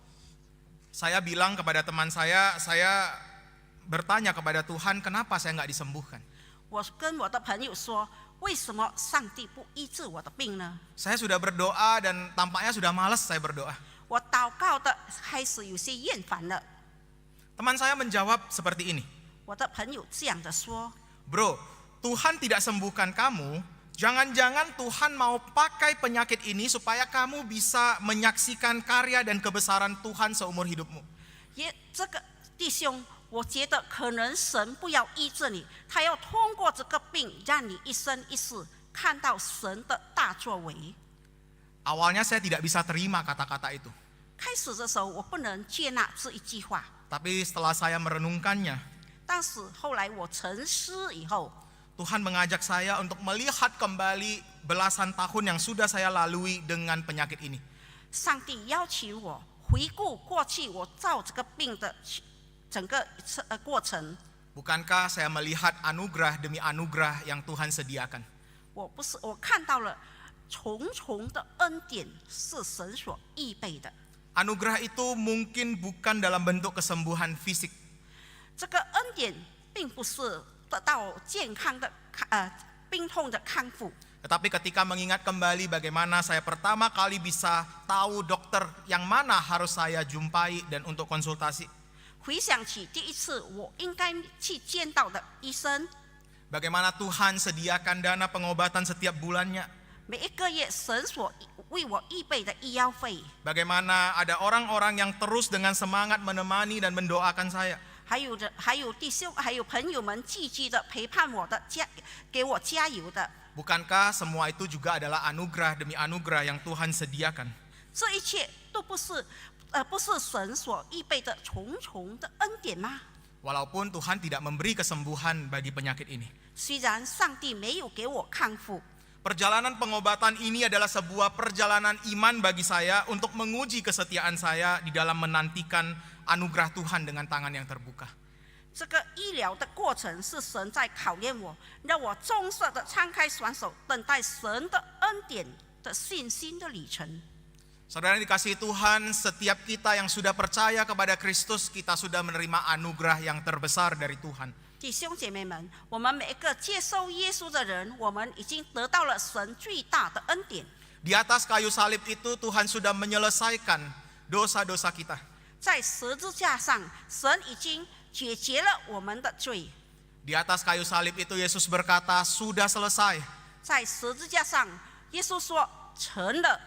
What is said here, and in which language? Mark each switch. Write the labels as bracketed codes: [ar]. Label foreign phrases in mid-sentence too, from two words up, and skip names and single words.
[id] saya bilang kepada teman saya bertanya kepada Tuhan, kenapa saya nggak disembuhkan? [zh] 我跟我的朋友说，为什么上帝不医治我的病呢？ [id] Saya sudah berdoa dan tampaknya sudah malas saya berdoa. [zh] 我祷告的开始有些厌烦了。 [id] Teman saya menjawab seperti ini. [zh] 我的朋友这样的说 [id] Bro, Tuhan tidak sembuhkan kamu. Jangan-jangan Tuhan mau pakai penyakit ini supaya kamu bisa menyaksikan karya dan kebesaran Tuhan seumur hidupmu. [zh] 也这个弟兄，我觉得可能神不要医治你，他要通过这个病让你一生一世看到神的大作为。 [id] Awalnya saya tidak bisa terima kata-kata itu. [zh] 开始的时候我不能接纳这一句话， [id] Tapi setelah saya merenungkannya, [zh] 但是后来我沉思以后， [id] Tuhan mengajak saya untuk melihat kembali belasan tahun yang sudah saya lalui dengan penyakit ini. [zh] 上帝邀请我回顾过去我造这个病的整个过程。 [id] Bukankah saya melihat anugerah demi anugerah yang Tuhan sediakan? [zh] 我看到了重重的恩典是神所预备的。 [id] Anugerah itu mungkin bukan dalam bentuk kesembuhan fisik, [zh] 这个恩典并不是得到健康的病痛的康复， [id] tetapi ketika mengingat kembali bagaimana saya pertama kali bisa tahu dokter yang mana harus saya jumpai dan untuk konsultasi, [zh] 回想起第一次我应该去见到的医生， [id] bagaimana Tuhan sediakan dana pengobatan setiap bulannya, [zh] 每一个月神所为我预备的医药费， [id] bagaimana ada orang-orang yang terus dengan semangat menemani dan mendoakan saya. [zh] 还有弟兄还有朋友们积极的陪伴我的给我加油的， [id] Bukankah semua itu juga adalah anugerah demi anugerah yang Tuhan sediakan? [zh] 这一切都不是神所预备的重重的恩典吗？ [id] Walaupun Tuhan tidak memberi kesembuhan bagi penyakit ini. [zh] 虽然上帝没有给我康复， [id] Perjalanan pengobatan ini adalah sebuah perjalanan iman bagi saya untuk menguji kesetiaan saya di dalam menantikan anugerah Tuhan dengan tangan yang terbuka. [zh] 这个医疗的过程是神在考验我，让我忠实的敞开双手，等待神的恩典的信心的旅程。 [id] Saudara yang dikasihi Tuhan, setiap kita yang sudah percaya kepada Kristus, kita sudah menerima anugerah yang terbesar dari Tuhan. [zh] 弟兄姐妹们，我们每一个接受耶稣的人，我们已经得到了神最大的恩典。 [id] Di atas kayu salib itu Tuhan sudah menyelesaikan dosa-dosa kita. [zh] 在十字架上，神已经解决了我们的罪。 [id] Di atas kayu salib itu Yesus berkata, sudah selesai. [zh] 在十字架上，耶稣说成了。